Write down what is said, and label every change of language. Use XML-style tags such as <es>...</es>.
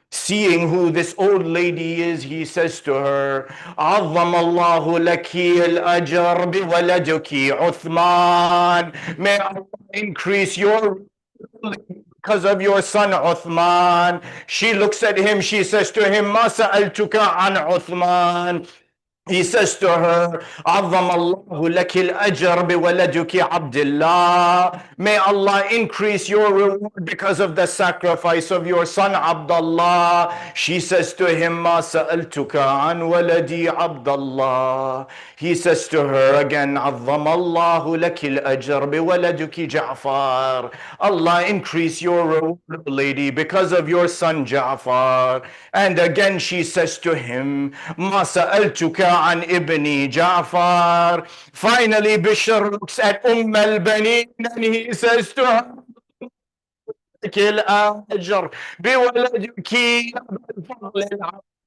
<en>Seeing who this old lady is, he says to her,</en> <ar>عظم الله لك الأجر بولدك عثمان.</ar> <en>May Allah increase your because of your son Uthman. She looks at him, she says to him,</en> <ar>ما سألتك عن عثمان.</ar> <en>He says to her,</en> <ar>عظم الله لك الأجر بولدك عبد الله.</ar> <en>May Allah increase your reward because of the sacrifice of your son Abdullah. She says to him,</en> <ar>ما سألتك عن ولدي عبد الله.</ar> <en>He says to her again,</en> <ar>عظم الله لك الأجر بولدك جعفر.</ar> <en>Allah increase your reward, lady, because of your son Ja'far. And again she says to him,</en> <ar>ما سألتك عن ابني جعفر.</ar> <en>Finally Bishr looks at al-Banin and he says to her,</en> <ar>لك الأجر بولدك الفضل العباس.</ar>